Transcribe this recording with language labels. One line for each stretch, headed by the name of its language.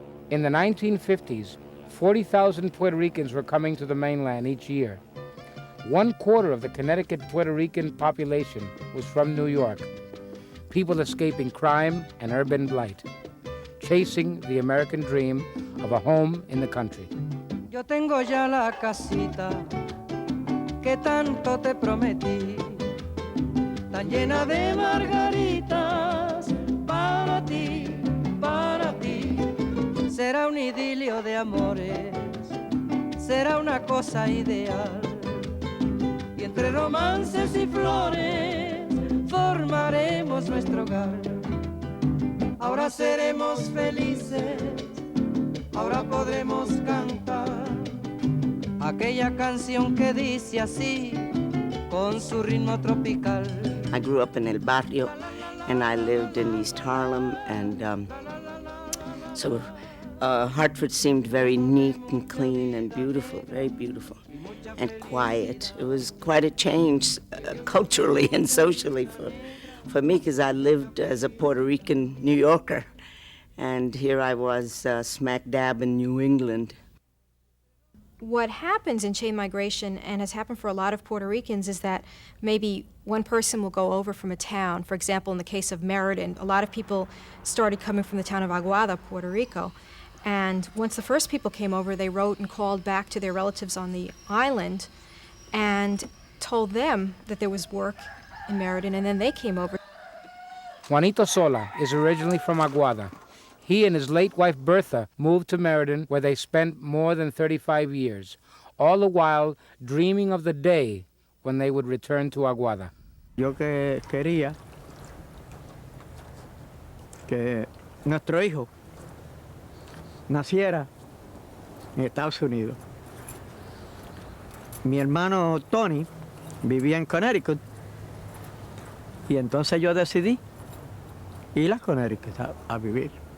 English: In the 1950s, 40,000 Puerto Ricans were coming to the mainland each year. 1/4 of the Connecticut Puerto Rican population was from New York. People escaping crime and urban blight, chasing the American dream of a home in the country.
Spanish: Yo tengo ya la casita que tanto te prometí, tan llena de margaritas para ti, para ti. Será un idilio de amores, será una cosa ideal. Y entre romances y flores formaremos nuestro hogar. Ahora seremos felices, ahora podremos cantar aquella canción que dice así, con su ritmo tropical.
English: I grew up in El Barrio, and I lived in East Harlem, and so Hartford seemed very neat and clean and beautiful, very beautiful, and quiet. It was quite a change culturally and socially for me, because I lived as a Puerto Rican New Yorker, and here I was smack dab in New England. What happens in chain migration, and has happened for a lot of Puerto Ricans, is that maybe one person will go over from a town. For example, in the case of Meriden, a lot of people started coming from the town of Aguada, Puerto Rico. And once the first people came over, they wrote and called back to their relatives on the island and told them that there was work in Meriden, and then they came over. Juanito Sola is originally from Aguada. He and his late wife Bertha moved to Meriden, where they spent more than 35 years, all the while dreaming of the day when they would return to Aguada.
Spanish: Yo que quería que nuestro hijo naciera en Estados Unidos. Mi hermano Tony vivía en Connecticut y entonces yo decidí ir a Connecticut a vivir.